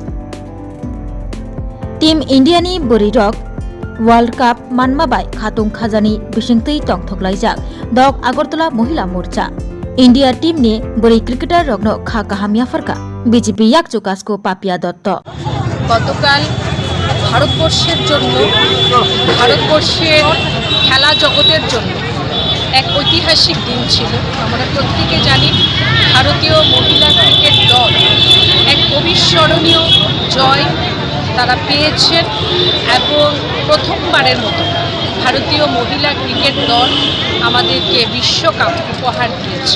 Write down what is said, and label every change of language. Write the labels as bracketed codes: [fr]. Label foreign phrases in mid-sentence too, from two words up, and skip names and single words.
[trp] टीम इंडियानि बुरै रग [en] world cup [trp] मानमाबाय खातुं खाजानि बिसिंतै तंथोक्लाइजाक दक आगरतला महिला मोर्चा इंडिया टीमनि बुरै क्रिकेटार रग्न खा काहामियाफोरका बीजेपी याकचुकासको पापिया दत्त [bn] গতকাল ভারতবর্ষের জন্য ভারতবর্ষের খেলা জগতের জন্য এক ঐতিহাসিক দিন ছিল। আমরা প্রত্যেকে জানি ভারতীয় মহিলা ক্রিকেট দল এক অবিস্মরণীয় জয় তারা পেয়েছেন এবং প্রথমবারের মতো ভারতীয় মহিলা ক্রিকেট দল আমাদেরকে বিশ্বকাপ উপহার দিয়েছে।